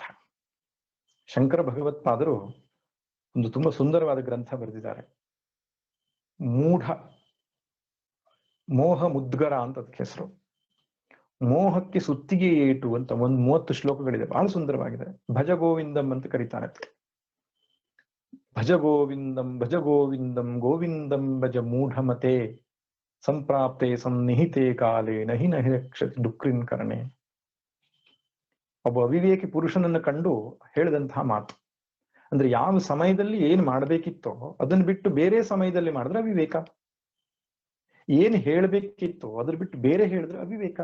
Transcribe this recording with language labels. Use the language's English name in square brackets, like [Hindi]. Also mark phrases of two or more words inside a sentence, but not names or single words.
[Kannada] ಶಂಕರ ಭಗವತ್ಪಾದರು ಒಂದು ತುಂಬಾ ಸುಂದರವಾದ ಗ್ರಂಥ ಬರೆದಿದ್ದಾರೆ, ಮೂಢ ಮೋಹ ಮುದ್ಗರ ಅಂತ ಅದಕ್ಕೆ ಹೆಸರು. ಮೋಹಕ್ಕೆ ಸುತ್ತಿಗೆ ಏಟು ಅಂತ ಒಂದು 30 ಶ್ಲೋಕಗಳಿದೆ, ಬಹಳ ಸುಂದರವಾಗಿದೆ. ಭಜ ಗೋವಿಂದಂ ಅಂತ ಕರೀತಾನೆ. [Sanskrit] ಭಜ ಗೋವಿಂದಂ ಭಜ ಗೋವಿಂದಂ ಗೋವಿಂದಂ ಭಜ ಮೂಢಮತೆ ಸಂಪ್ರಾಪ್ತೆ ಸನ್ನಿಹಿತೆ ಕಾಲೇ ನಹಿ ನಹಿ ರಕ್ಷತಿ ಡುಕ್ರಿನ್ ಕರಣೆ. [Kannada] ಒಬ್ಬ ಅವಿವೇಕಿ ಪುರುಷನನ್ನ ಕಂಡು ಹೇಳಿದಂತಹ ಮಾತು. ಅಂದ್ರೆ ಯಾವ ಸಮಯದಲ್ಲಿ ಏನ್ ಮಾಡ್ಬೇಕಿತ್ತೋ ಅದನ್ನ ಬಿಟ್ಟು ಬೇರೆ ಸಮಯದಲ್ಲಿ ಮಾಡಿದ್ರೆ ಅವಿವೇಕ. ಏನ್ ಹೇಳ್ಬೇಕಿತ್ತೋ ಅದ್ರ ಬಿಟ್ಟು ಬೇರೆ ಹೇಳಿದ್ರೆ ಅವಿವೇಕ.